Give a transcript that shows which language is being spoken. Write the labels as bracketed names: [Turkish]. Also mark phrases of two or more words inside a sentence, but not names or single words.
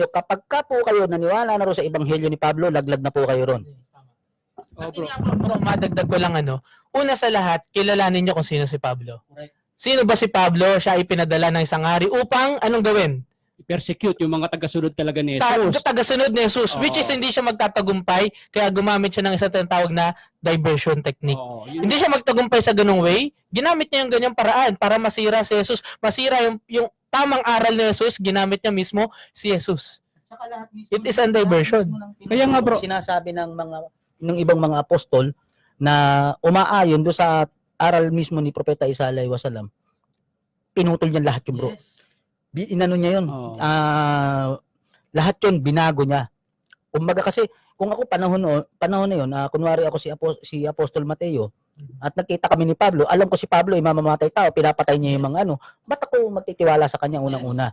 [Filipino] Kapag ka po kayo naniwala na ro sa ebanghelyo ni Pablo, laglag na po kayo ron. At yun nga po, bro, madagdag ko lang una sa lahat, kilalanin niyo kung sino si Pablo. Sino ba si Pablo? Siya ay pinadala ng isang hari upang anong gawin? Persecute yung mga tagasunod talaga ni Jesus. Tagasunod ni Jesus, [English] which is [Filipino] hindi siya magtatagumpay, kaya gumamit siya ng isang tinatawag na [English] diversion technique. [Filipino] Hindi siya magtagumpay sa ganung way, ginamit niya yung ganyang paraan para masira si Jesus. Masira yung tamang aral ni Jesus, ginamit niya mismo si Jesus. [English] It is a diversion. [Filipino] Kaya nga bro, sinasabi ng ibang mga apostol na umaayon do sa aral mismo ni Propeta Isa [Arabic] عليه السلام, [Filipino] pinutol niya lahat yung bro. Inano niya yun. Lahat yun, binago niya. Kumbaga kasi, kung ako panahon na yun, kunwari ako si Apostol Mateo, at nakita kami ni Pablo, alam ko si Pablo ay mamamatay tao, pinapatay niya yung mga ba't ako magtitiwala sa kanya unang-una?